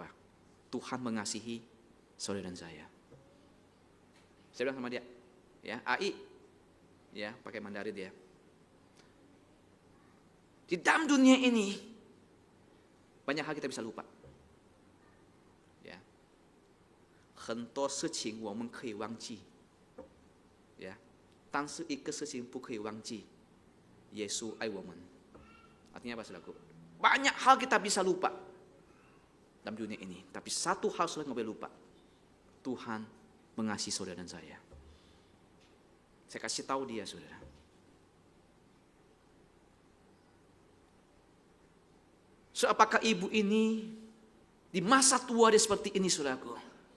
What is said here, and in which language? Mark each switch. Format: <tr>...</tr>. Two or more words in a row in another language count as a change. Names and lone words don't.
<id>Tuhan mengasihi saudara dan saya. Saya bilang sama dia, ya, AI, ya, pakai Mandarin dia. Di dalam dunia ini, banyak hal kita bisa lupa. Ya.</id> <zh>很多事情我们可以忘记。Ya. 但是一个事情不可以忘记，耶稣爱我们。</zh> <id>Artinya apa saudaraku? Banyak hal kita bisa lupa dalam dunia ini, tapi satu hal saudara nggak boleh lupa. Tuhan mengasihi saudara dan saya. Saya kasih tahu dia, saudara. So, apakah ibu ini di masa tua dia seperti ini, saudaraku?</id>